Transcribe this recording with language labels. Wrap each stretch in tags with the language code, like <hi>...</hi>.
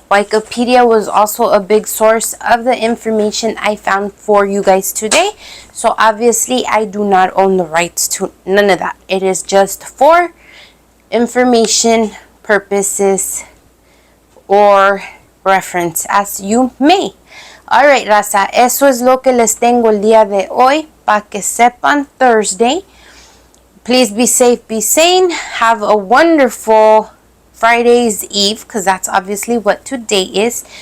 <en>Wikipedia was also a big source of the information I found for you guys today. So obviously I do not own the rights to none of that. It is just for information purposes or reference as you may. Alright,</en> <es>raza, eso es lo que les tengo el día de hoy, para que sepan.</es> <en>Thursday. Please be safe, be sane. Have a wonderful Friday's Eve, because that's obviously what today is.</en>